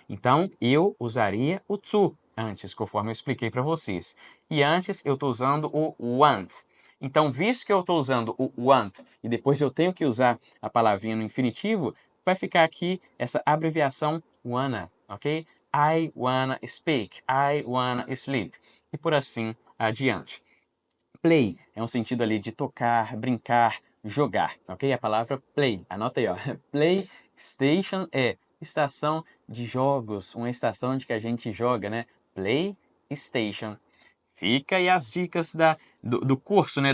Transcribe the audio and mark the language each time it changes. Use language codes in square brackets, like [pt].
[pt] Então, eu usaria o to antes, conforme eu expliquei para vocês. E antes eu estou usando o want. Então, visto que eu estou usando o want e depois eu tenho que usar a palavrinha no infinitivo, vai ficar aqui essa abreviação wanna, ok? [en] I wanna speak, I wanna sleep. [pt] E por assim adiante. Play é um sentido ali de tocar, brincar, jogar, ok? A palavra play, anota aí, ó. PlayStation é estação de jogos, uma estação onde que a gente joga, né? PlayStation. Fica aí as dicas do curso, né?